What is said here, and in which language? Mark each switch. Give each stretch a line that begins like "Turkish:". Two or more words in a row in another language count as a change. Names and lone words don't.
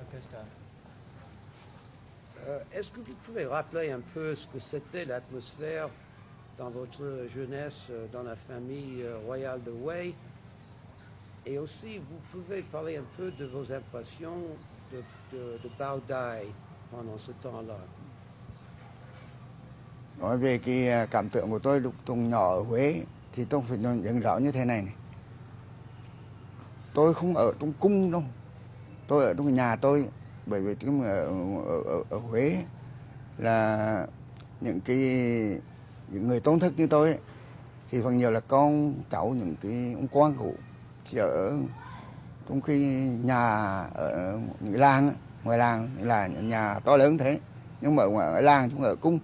French: Est-ce que vous pouvez rappeler un peu ce que c'était l'atmosphère dans votre jeunesse, dans la famille royale de Wei? Et aussi, vous pouvez parler un peu de vos impressions de Bao Dai pendant ce temps-là.
Vietnamese: Nói về cái cảm tưởng của tôi lúc tôi nhỏ ở Huế thì tôi phải nhận rõ như thế này. Tôi không ở trong cung đâu, tôi ở trong nhà tôi, bởi vì ở Huế là những người tôn thức như tôi ấy, thì phần nhiều là con cháu những cái ông quan cụ, thì ở trong khi nhà ở những làng, ngoài làng là những nhà to lớn thế, nhưng mà ở ngoài làng chúng ở cung.